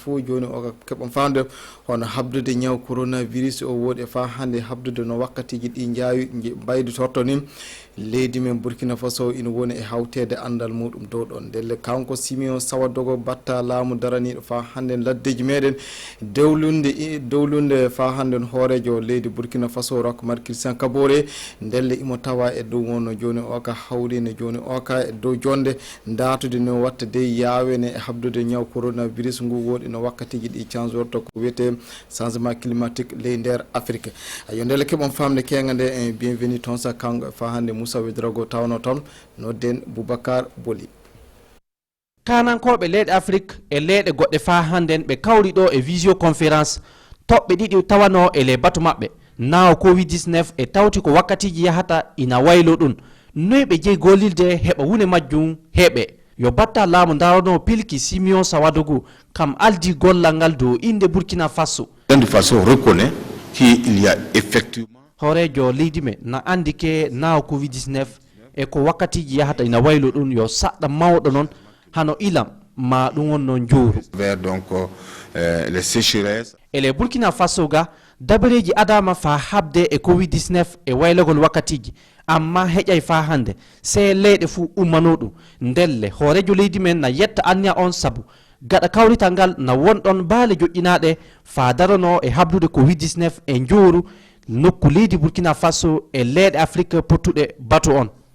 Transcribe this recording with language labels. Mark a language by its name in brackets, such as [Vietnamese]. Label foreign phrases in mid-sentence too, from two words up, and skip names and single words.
[Fula] fo joni o keɓon famde hono habdude ñaw coronavirus o woodi fa hande habdude no wakkatiji ɗi jaawi baydi torto nin leydi men Burkina Faso ina woni e hawtede andal muɗum dow ɗon ndelle kanko Simeon Sawadogo batta laamu daraniɗo fa hande laddeji meɗen dowlunde fa hande hoorejo leydi Burkina Faso Roch-Marc Christian Kabore ndelle imo tawa e dow wonno joni o ka hawrino joni o ka e dow jonde ndatude no watta de yawene e habdude nyaw coronavirus ngu wodi no wakkatiji di changeorto ko wete [French] changement climatique [Fula] le nder Afrique ayo ndele kebon famde kengande en bienvenue ton sa kango fa hande Moussa Wedrago tawno ton no den Boubacar Boli kanankoɓe leyɗe Afrique e leyɗe goɗɗe fa handen ɓe kawri ɗo e visioconférence toɓɓe ɗiɗi tawano e le batu maɓɓe nawo covid-19 e tawti ko wakkatiji yahata ina waylo ɗum noy ɓe jeeyi gollilde heɓa wune majjum heɓe yo batta laamu darano pilki Simeon Sawadougou kam aldi gollal ngal dow inde Burkina Faso [French] de façon reconnaît qu'il y a effectivement [Fula] horejo leydi me na andi ke nawo covid-19 e ko wakkatiji yahata ina waylo ɗum yo saɗɗa mawɗo noon hano ilam ma ɗum wonno jooru [French] vers donc les sécheresses [Fula] ele Burkina Faso ga dabareji adama fa habde e covid-19 e waylogol wakkatiji amma heƴay fa hande se leyɗe fu ummanoɗum ndelle horejo leydi men na yetta anniya on sabu gaɗa kawrital ngal na wonɗon baale joƴƴinaɗe fa darano e habdude covid-19 e jooru nokku leydi Burkina Faso e leyɗe Afrique pottuɗe batu on